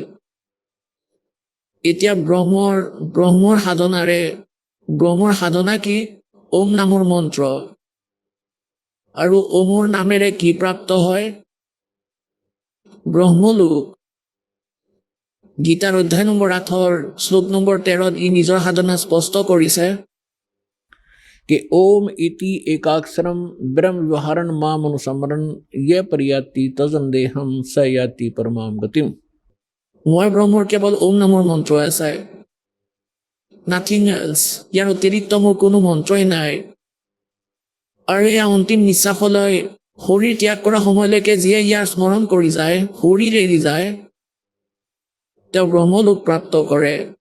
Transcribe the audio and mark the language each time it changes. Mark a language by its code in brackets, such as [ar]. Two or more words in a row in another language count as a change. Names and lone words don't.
[as] এতিয়া ব্ৰহ্মৰ সাধনা কি? ওম নামৰ মন্ত্ৰ। আৰু ওমৰ নামেৰে কি প্ৰাপ্ত হয়? ব্ৰহ্মলোক। গীতাৰ অধ্যায় নম্বৰ 8 শ্লোক নম্বৰ 13 ই নিজৰ সাধনা স্পষ্ট কৰিছে। [sa] कि ओम इति एकाक्षरम ब्रह्म व्यवहारण माम अनुसमरण ये परियाति तजंदेहम स याति परमाम गतिम। [as] মই ব্ৰহ্মৰ কেৱল ওম নামৰ মন্ত্ৰ আছে, [en] nothing else. [as] ইয়াৰ অতিৰিক্ত মোৰ কোনো মন্ত্ৰই নাই। আৰু এয়া অন্তিম নিশ্বাসলৈ শৰীৰ ত্যাগ কৰা সময়লৈকে যিয়ে ইয়াৰ স্মৰণ কৰি যায়, শৰীৰ এৰি যায়, তেওঁ ব্ৰহ্মলোক প্ৰাপ্ত কৰে।